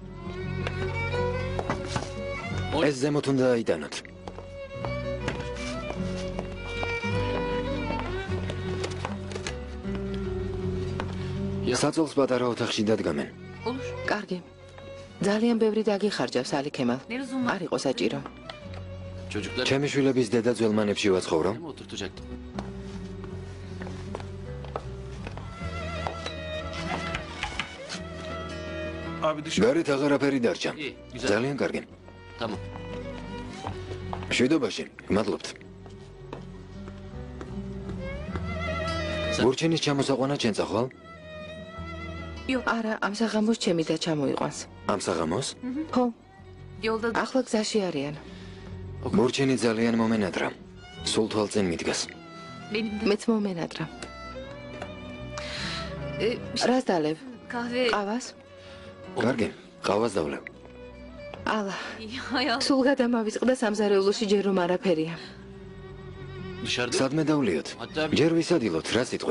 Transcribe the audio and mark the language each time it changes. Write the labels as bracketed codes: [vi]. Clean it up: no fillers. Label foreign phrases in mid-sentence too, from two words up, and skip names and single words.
[ka] ეს ზემოთ უნდა აიტანოთ. საწოლს პატარა ოთახში დადგამენ. [tr] Olur. [ka] კარგი. ძალიან ბევრი დაგიხარჯავს ალიქემალ. [tr] Ne lüzum var? [ka] არ იყო საჭირო. ჩემი შვილების დედა ძველმანებში ვაცხოვრო. გარეთ აღარაფერი დარჩა. ძალიან კარგი. შვიდობაში, გმადლობთ. გურჩენის ჩამოსაყვანა ჩემცა ხვალ? არა, ამ საღამოს ჩემი და ჩამოიყვანს. ამ საღამოს? ხო, [tr] Yolda [ka] ახლა გზაში არიან. გურჩენი ძალიან მომენადრა. სულ თვალწინ მიდგას. [tr] benim de. [ka] მეც მომენადრა. რას დალევ? [tr] Kahve. [ka] ყავას? კარგი, ყავას დავლევ. ალა, [tr] Hay Allah. [ka] სულ გადამავიწყდა სამზარეულოში ჯერ რომ არაფერია. სადმე დავლიოთ? ჯერ ვისადილოთ, რა სიტყვი?